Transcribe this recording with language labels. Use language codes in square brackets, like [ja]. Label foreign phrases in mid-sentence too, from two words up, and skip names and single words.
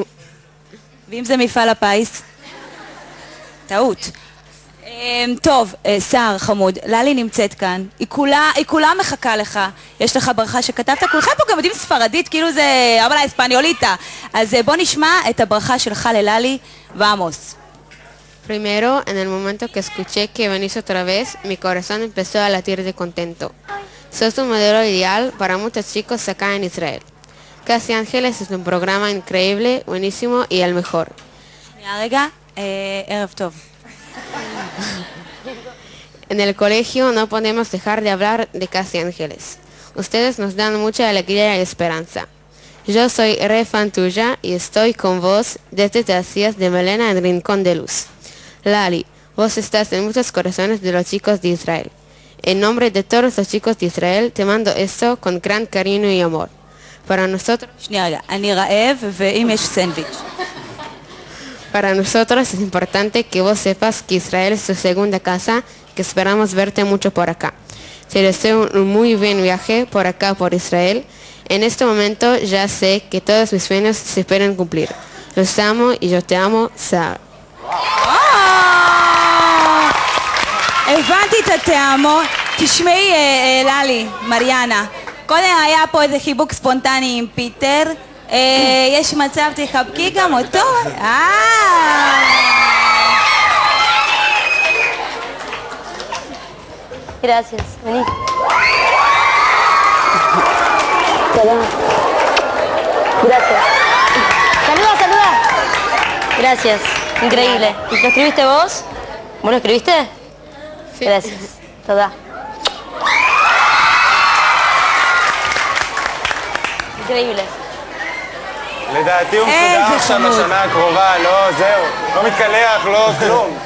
[he] ואם זה מפעל הפיס? טעות. טוב, סער חמוד, ללי נמצאת כאן, היא כולה מחכה לך, יש לך ברכה שכתבת, כולכם פה גם יודעים ספרדית, כאילו זה [es] habla españolita, [he] אז בוא נשמע את הברכה שלך לללי, ועמוס. [es] Primero, en el momento que escuché que venís otra vez, mi corazón empezó a latir de contento. Sos un modelo ideal para muchos chicos acá en Israel. Casi Ángeles es un programa increíble, buenísimo y el mejor. [he] רגע, ערב טוב. [es] En el colegio no podemos dejar de hablar de Casi Ángeles. Ustedes nos dan mucha alegría y esperanza. Yo soy re fan tuya y estoy con vos desde las días de Melena en Rincón de Luz. Lali, vos estás en muchos corazones de los chicos de Israel. En nombre de todos los chicos de Israel te mando esto con gran cariño y amor. Para nosotros... [he] שנייה רגע, אני רעב ואם יש סנדוויץ'. [es] Para nosotros es importante que vos sepas que Israel es tu segunda casa, que esperamos verte mucho por acá. Te deseo un muy buen viaje por acá, por Israel. En este momento ya sé que todos mis sueños se pueden cumplir. Los amo y yo te amo, Sara. [he] הבנתי את הטעמו. תשמעי, ללי, מריאנה, קודם היה פה איזה חיבוק ספונטני עם פיטר, יש מצב תחבקי גם אותו? [es] Gracias, vení. Saluda. Gracias. Saluda. Gracias, increíble. ¿Y lo escribiste vos? ¿Vos lo escribiste? Sí. Gracias. Toda. increíble. [he] לדעתי הוא מסודר עכשיו בשנה הקרובה, לא, זהו, לא מתקלח, לא כלום.